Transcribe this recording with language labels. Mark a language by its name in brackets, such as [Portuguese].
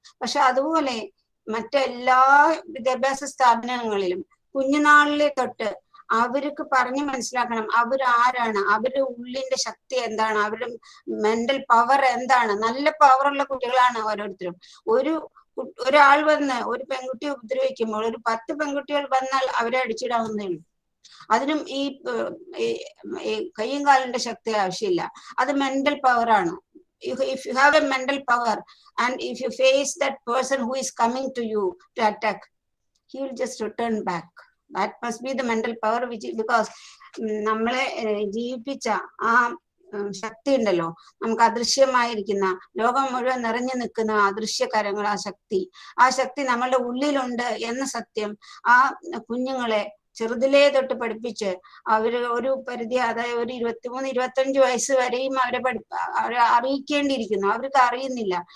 [Malayalam] പക്ഷെ അതുപോലെ മറ്റെല്ലാ വിദ്യാഭ്യാസ സ്ഥാപനങ്ങളിലും കുഞ്ഞുനാളിലെ തൊട്ട് അവർക്ക് പറഞ്ഞു മനസ്സിലാക്കണം അവരാരാണ്, അവരുടെ ഉള്ളിന്റെ ശക്തി എന്താണ്, അവരുടെ മെന്റൽ പവർ എന്താണ്. നല്ല പവറുള്ള കുട്ടികളാണ് ഓരോരുത്തരും. ഒരാൾ വന്ന് ഒരു പെൺകുട്ടിയെ ഉപദ്രവിക്കുമ്പോൾ ഒരു 10 പെൺകുട്ടികൾ വന്നാൽ അവരെ അടിച്ചിടാവുന്നേ ഉള്ളൂ. അതിനും ഈ കയ്യും കാലിന്റെ ശക്തി ആവശ്യമില്ല. അത് മെന്റൽ പവറാണ്. [English] If you have a mental power and if you face that person who is coming to you to attack, he will just return back. That must be the mental power, which is because [Malayalam] നമ്മളെ ജീവിപ്പിച്ച ആ ശക്തി ഉണ്ടല്ലോ, നമുക്ക് അദൃശ്യമായിരിക്കുന്ന ലോകം മുഴുവൻ നിറഞ്ഞു നിൽക്കുന്ന അദൃശ്യ കരങ്ങൾ, ആ ശക്തി നമ്മളുടെ ഉള്ളിലുണ്ട് എന്ന സത്യം ആ കുഞ്ഞുങ്ങളെ ചെറുതിലേ തൊട്ട് പഠിപ്പിച്ച് അവര് ഒരു പരിധി, അതായത് ഒരു 23-25 വയസ്സ് വരെയും അവരെ അറിയിക്കേണ്ടിയിരിക്കുന്നു. അവർക്ക് അറിയുന്നില്ല.